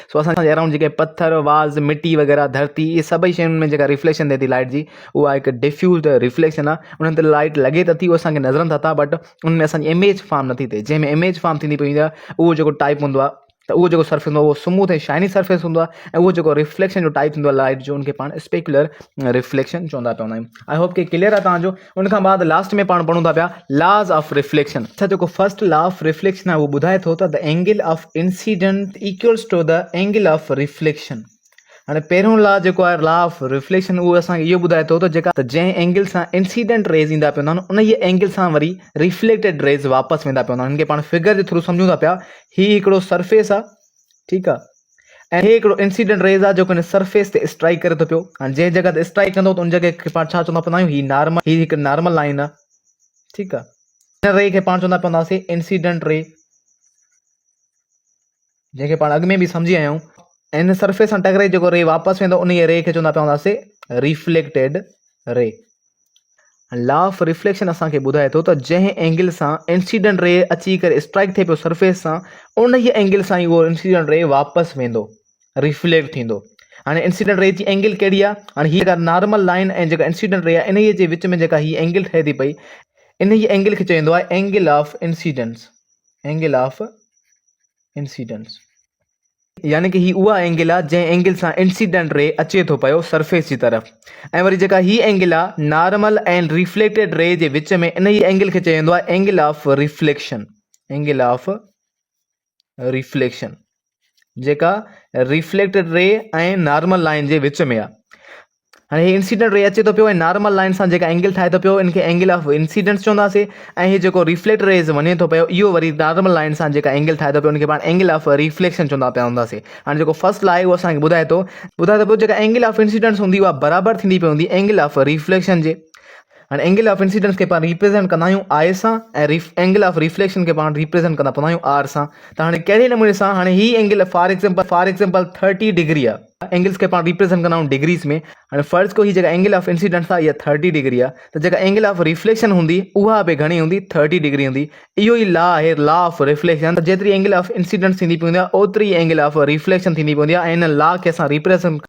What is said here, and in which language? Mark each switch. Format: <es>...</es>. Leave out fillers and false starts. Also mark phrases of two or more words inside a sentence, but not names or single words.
<sd>सो असांजे अराउंड जेके पत्थर, वाज़, मिटी वग़ैरह, धरती, इहे सभई शयुनि में जेका रिफ्लेक्शन थिए थी लाइट जी, उहा हिकु</sd> <en>diffuse reflection</en> <sd>आहे। उन्हनि ते लाइट लॻे त थी, उहो असांखे नज़रनि था, बट उनमें असांजी</sd> <en>image form</en> <sd>नथी थिए। जंहिंमें</sd> <en>image form</en> <sd>थींदी पई आहे उहो जेको टाइप हूंदो आहे, त उहो जेको सर्फेस हूंदो आहे उहो स्मूथ ऐं</sd> <en>shiny surface</en> <sd>हूंदो आहे, ऐं उहो जेको रिफ्लेक्शन जो टाइप थींदो आहे लाइट जो, उनखे पाण</sd> <en>specular reflection</en> <sd>चवंदा पवंदा आहियूं।</sd> <en>I hope</en> <sd>कि क्लियर आहे तव्हांजो। उनखां बाद लास्ट में पाण पढ़ूं था पिया</sd> <en>laws of reflection.</en> <sd>अच्छा, जेको</sd> <en>first law of reflection</en> <sd>आहे उहो ॿुधाए थो त</sd> <en>the angle of incident equals to the angle of reflection.</en> <sd>हाणे पहिरियों लॉ जेको आहे</sd> <en>law of reflection,</en> <sd>उहो असांखे इहो ॿुधाए थो त जेका जंहिं एंगल सां</sd> <en>incident rays</en> <sd>ईंदा पिया हूंदा आहिनि, उन ई एंगल सां वरी</sd> <en>reflected rays</en> <sd>वापसि वेंदा पिया हूंदा आहिनि। हिनखे पाण फिगर जे थ्रू सम्झूं था पिया। हीउ हिकिड़ो सरफेस आहे, ठीकु आहे, ऐं हे हिकिड़ो</sd> <en>incident rays</en> <sd>आहे जेको हिन सरफेस ते स्ट्राइक करे थो पियो। हाणे जंहिं जॻह ते स्ट्राइक कंदो त उन जॻह खे पाण छा चवंदा पवंदा आहियूं, हीउ नॉर्मल, हीउ हिकु</sd> <en>normal line</en> <sd>आहे, ठीकु आहे। हिन रे खे पाण चवंदा पवंदासीं</sd> <en>incident ray,</en> <sd>जंहिंखे पाण अॻु में बि सम्झी आया आहियूं। ऐं हिन सरफेस सां टकराई जेको रे वापसि वेंदो, उन रे खे चवंदा पवंदासीं</sd> <en>reflected ray. law of reflection</en> <sd>असांखे ॿुधाए थो त जंहिं एंगल सां</sd> <en>incident ray</en> <sd>अची करे स्ट्राइक थिए पियो सरफेस सां, उन ई एंगल सां ई उहो</sd> <en>incident ray</en> <sd>वापसि वेंदो, रिफ्लेक्ट थींदो। हाणे</sd> <en>incident ray</en> <sd>जी एंगल कहिड़ी आहे? हाणे हीअ जेका</sd> <en>normal line</en> <sd>ऐं जेका</sd> <en>incident ray</en> <sd>आहे, इन जे विच में जेका हीअ एंगल ठहे थी पई, इन ई एंगल खे चवंदो आहे</sd> <en>angle of incidence. angle of incidence</en> <sd>यानी कि ही उहा एंगल आहे जंहिं एंगल सां</sd> <en>incident ray</en> <sd>अचे थो पियो सरफेस जी तरफ़। ऐं वरी जेका ही एंगल आहे</sd> <en>normal and reflected ray</en> <sd>जे विच में, इन ई एंगल खे चवंदो आहे</sd> <en>angle of reflection. angle of reflection</en> <sd>जेका</sd> <en>reflected ray</en> <sd>ऐं</sd> <en>normal line</en> <sd>जे विच में आहे। हाणे हे</sd> <en>incident ray</en> <sd>अचे थो पियो ऐं</sd> <en>normal line</en> <sd>सां जेका एंगल ठाहे थो पियो, इनखे</sd> <en>angle of incidence</en> <sd>चवंदासीं। ऐं हे जेको</sd> <en>reflect rays</en> <sd>वञे थो पियो, इहो वरी</sd> <en>normal line</en> <sd>सां जेका एंगल ठाहे थो पियो, उनखे पाण</sd> <en>angle of reflection</en> <sd>चवंदा पिया हूंदासीं। हाणे जेको</sd> <en>first law</en> <sd>आहे उहो असांखे ॿुधाए थो पियो जेका</sd> <en>angle of incidence</en> <sd>हूंदी उहा बराबरि थींदी पई हूंदी</sd> <en>angle of reflection</en> <sd>जे। हाणे</sd> <en>angle of incidence</en> <sd>खे पाण रिप्रेज़ेंट कंदा आहियूं आई सां, ऐं</sd> <en>angle of reflection</en> <sd>खे पाण रिप्रेज़ेंट कंदा पवंदा आहियूं आर सां। त हाणे कहिड़े नमूने सां, हाणे ही एंगल</sd> <en>for example</en> <sd>30 डिग्री आहे, एंगल्स खे पाण रिप्रेज़ेंट कंदा आहियूं डिग्रीज़ में। हाणे फर्ज़ को ही जेका</sd> <en>angle of incidence</en> <sd>आहे इहा 30 डिग्री आहे, त जेका</sd> <en>angle of reflection</en> <sd>हूंदी उहा बि घणी हूंदी, 30 डिग्री हूंदी। इहो ई लॉ आहे</sd> <en>law of reflection.</en> <sd>त जेतिरी</sd> <en>angle of incidence</en> <sd>थींदी पवंदी आहे, ओतिरी</sd> <en>angle of reflection</en> <sd>थींदी पवंदी आहे, ऐं हिन लॉ खे असां रिप्रेज़ेंट</sd>